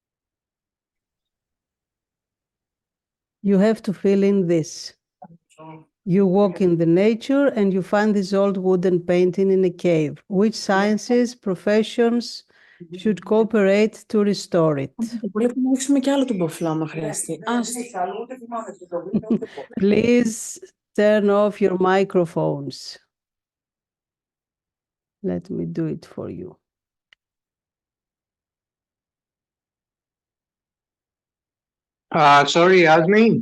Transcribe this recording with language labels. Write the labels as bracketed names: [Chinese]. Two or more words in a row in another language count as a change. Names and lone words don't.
[English] you have to fill in this. You walk in the nature and you find this old wooden painting in a cave. Which sciences, professions should cooperate to restore it? [Greek] Πρέπει να ανοίξουμε κι άλλο τον ποφλό, άμα χρειαστεί. [English] Please turn off your microphones. Let me do it for you. Sorry, Yasmin.